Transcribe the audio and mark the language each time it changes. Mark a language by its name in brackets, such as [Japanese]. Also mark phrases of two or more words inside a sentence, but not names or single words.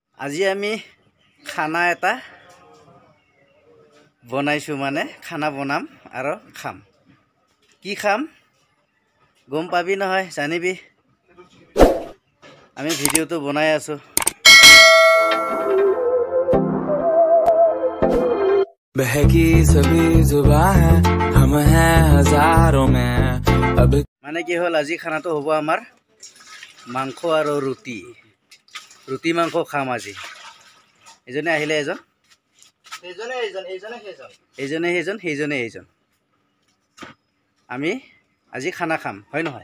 [Assamese] আজি আমি খানা এটা বনাইছো, মানে খানা বনাম আৰু খাম। কি খাম গম পাবি নহয়, জানিবি। আমি ভিডিওটো বনাই আছো। [Hindi] बहकी सभी जुबां है हम हैं हजारों में अब। [Assamese] মানে কি হ'ল, আজি খানাটো হ'ব আমাৰ মাংস আৰু ৰুটি মাংস খাম আজি। এজনে আহিলে, সেইজন আমি আজি খানা খাম, হয় নহয়?